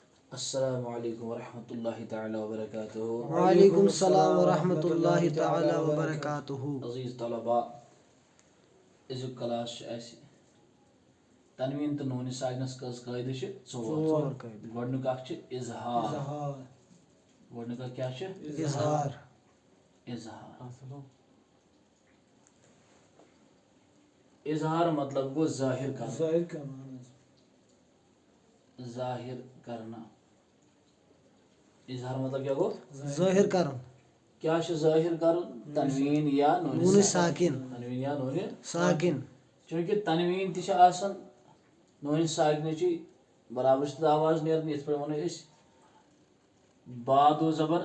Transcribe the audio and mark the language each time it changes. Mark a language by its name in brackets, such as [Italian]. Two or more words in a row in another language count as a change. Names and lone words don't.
[Arabic] السلام علیکم ورحمۃ اللہ تعالی وبرکاتہ. وعلیکم السلام ورحمۃ اللہ تعالی وبرکاتہ. [Urdu] عزیز طلباء، [Kashmiri] أزیُک کلاس چھُ اَسہِ تنویٖن تہٕ نوٗنہِ ساکنس کٔژ قٲیدٕ چھِ؟ ژور. گۄڈنیُک اکھ چھُ اظہار. گۄڈنیُک اکھ کیٛاہ چھُ؟ اظہار. اظہار مطلب گوٚو ظٲہِر کرُن. [Urdu] ظاہر کرنا. اظہار مطلب کیا گوٚو؟ [Kashmiri] ظٲہِر کرُن. کیا چھُ ظٲہِر کرُن؟ تنویٖن یا نوٗنہِ ساکِن. تنویٖن یا نوٗنہِ ساکِن. چوٗنٛکہِ تنویٖن تہِ چھِ آسان نوٗنہِ ساکنٕچی برابر چھِ تَتھ آواز نیران. یِتھ پٲٹھۍ وَنو أسۍ بادو زبر